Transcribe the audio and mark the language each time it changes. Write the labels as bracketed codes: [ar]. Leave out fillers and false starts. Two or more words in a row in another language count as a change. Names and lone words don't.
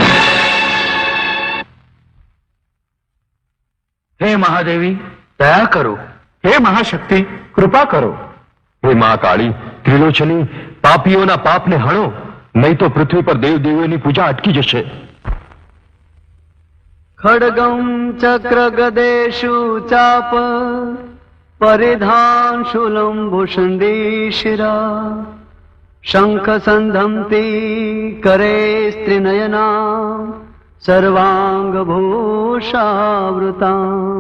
[gu] હે મહાદેવી, દયા કરો. હે મહાશક્તિ, કૃપા કરો. હે મા કાળી, ત્રિલોચની, પાપીઓના પાપને હણો, નહીં તો પૃથ્વી પર દેવ દેવીઓની પૂજા અટકી જશે. [sa] खड्गं चक्र गदेषु चाप परिधान शूलं भूषण्डीशिरा शङ्ख सन्धं करे स्त्रिनयना सर्वांग भूषावृता